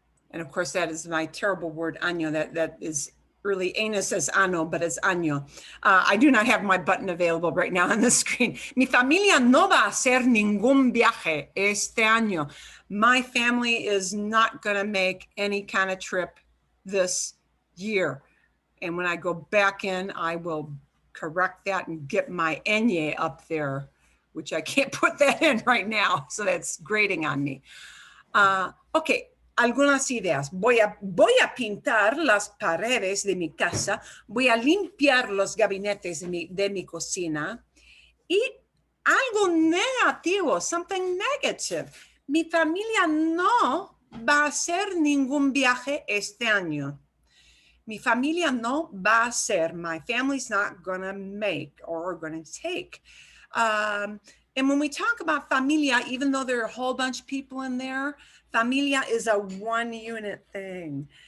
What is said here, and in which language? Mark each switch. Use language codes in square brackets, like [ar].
[en] And of course, that is my terrible word, año. That is really anus as ano, but it's año. I do not have my button available right now on the screen. [es] Mi familia no va a hacer ningún viaje este año. [en] My family is not going to make any kind of trip this year. And when I go back in, I will correct that and get my ñ up there, which I can't put that in right now. So that's grating on me. Okay. [es] Algunas ideas. Voy a pintar las paredes de mi casa. Voy a limpiar los gabinetes de mi cocina. Y algo negativo, [en] something negative. [es] Mi familia no va a hacer ningún viaje este año. Mi familia no va a hacer. [en] My family's not going to make or going to take. And when we talk about familia, even though there are a whole bunch of people in there, familia is a one unit thing.